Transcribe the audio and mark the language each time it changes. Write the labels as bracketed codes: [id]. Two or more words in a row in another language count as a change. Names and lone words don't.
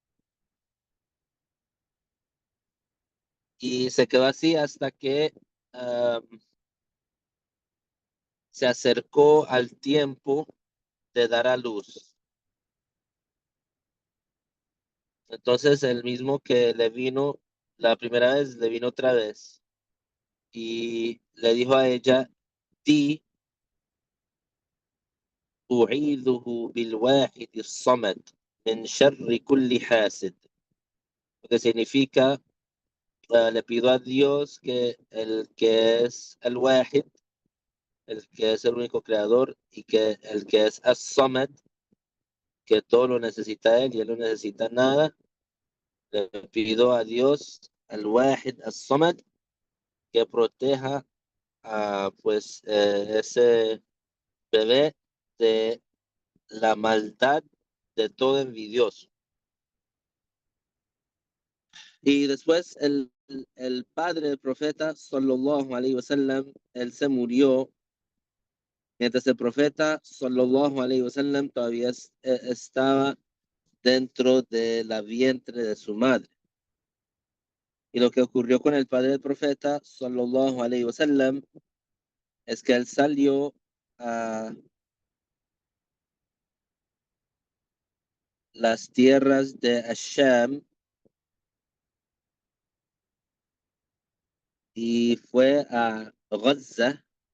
[es] Y se quedó así hasta que se acercó al tiempo de dar a luz. Entonces el mismo que le vino la primera vez, le vino otra vez y le dijo a ella, di [ar] أعيذه بالواحد الصمد من شر كل حاسد, [es] lo que significa, le pido a Dios que el que es el Wahid, el que es el único creador, y que el que es As-Samad, que todo lo necesita él y él no necesita nada, le pido a Dios, al Wahid As-Samad, que proteja a ese bebé de la maldad de todo envidioso. Y después el padre del profeta, [ar] صلى الله عليه وسلم, [es] él se murió mientras el profeta, [ar] صلى الله عليه وسلم, [es] todavía estaba dentro de la vientre de su madre. Y lo que ocurrió con el padre del profeta, [ar] صلى الله عليه وسلم, [es] es que él salió a las tierras de Asham y fue a Gaza